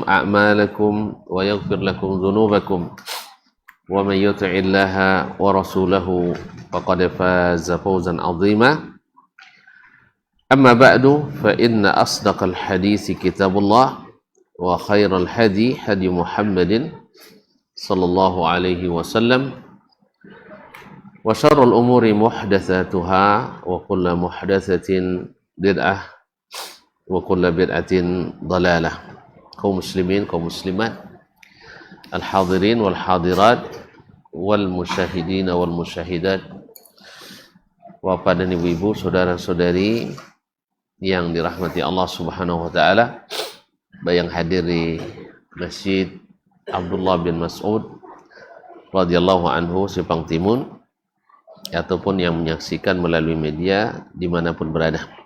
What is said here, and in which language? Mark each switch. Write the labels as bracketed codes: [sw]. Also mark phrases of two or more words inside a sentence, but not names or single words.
[ar] أعمالكم ويغفر لكم ذنوبكم ومن يطع الله ورسوله فقد فاز فوزا عظيما أما بعد فإن أصدق الحديث كتاب الله وخير الهدي هدي محمد صلى الله عليه وسلم وشر الأمور محدثاتها وكل محدثة بدعة وكل بدعة ضلالة. [id] kaum muslimin, kaum muslimat, [ar] الحاضرين والحاضرات والمشاهدين والمشاهدات, [id] Bapak dan Ibu-ibu, saudara-saudari yang dirahmati Allah [ar] سبحانه وتعالى, [id] yang hadir di Masjid Abdullah bin Mas'ud [ar] رضي الله عنه [id] Sepang Timun, ataupun yang menyaksikan melalui media dimanapun berada.